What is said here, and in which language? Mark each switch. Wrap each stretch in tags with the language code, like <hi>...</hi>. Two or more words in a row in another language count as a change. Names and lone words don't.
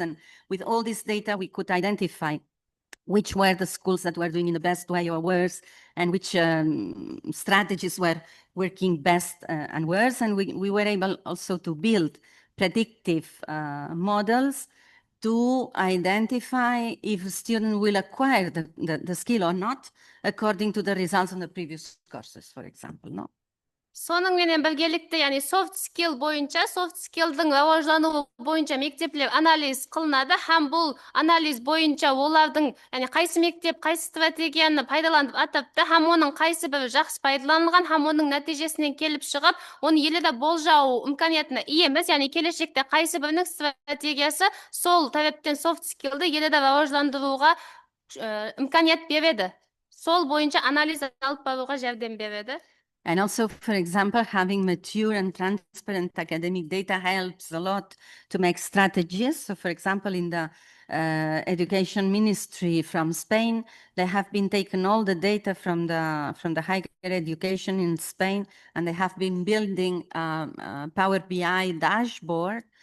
<en>And with all this data, we could identify which were the schools that were doing in the best way or worse, and which strategies were working best and worse. And we were able also to build predictive models to identify if a student will acquire the skill or not, according to the results on the previous courses, for example, no?</en> <kaa>Соның менен біргелікте, яғни</kaa> <en>soft skill</en> <kaa>бойынша,</kaa> <en>soft skill'дың</en> <kaa>рауажлануы бойынша мектеплер анализ қылынады, һәм бұл анализ бойынша олардың, яғни қайсы мектеп, қайсы стратегияны пайдаланып атапты, һәм оның қайсы бірі жақсы пайдаланылған, һәм оның нәтижесінен келіп шығып, оны елді болжау имканиятына иеміз, яғни келешекте қайсы бірінің стратегиясы сол тараптан</kaa> <en>soft skill'ды</en> <kaa>елді рауажландыруға имканият береді. Сол бойынша анализ алып баруға жәрдем береді.</kaa> <en>And also, for example, having mature and transparent academic data helps a lot to make strategies. So, for example, in the education ministry from Spain, they have been taken all the data from the higher education in Spain, and they have been building a Power BI dashboard.</en>